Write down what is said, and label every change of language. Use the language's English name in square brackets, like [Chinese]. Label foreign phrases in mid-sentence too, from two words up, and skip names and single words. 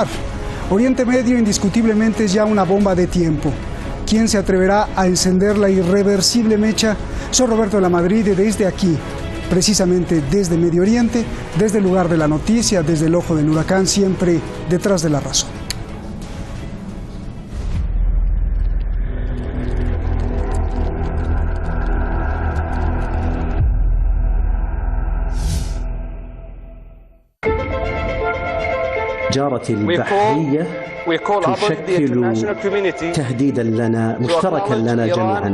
[Spanish] Oriente Medio indiscutiblemente es ya una bomba de tiempo. ¿Quién se atreverá a encender la irreversible mecha? Soy Roberto de la Madrid y desde aquí, precisamente desde Medio Oriente, desde el lugar de la noticia, desde el ojo del huracán, siempre detrás de la razón. [Arabic] جارتي البحرية تشكل تهديدا لنا مشتركا لنا جميعا.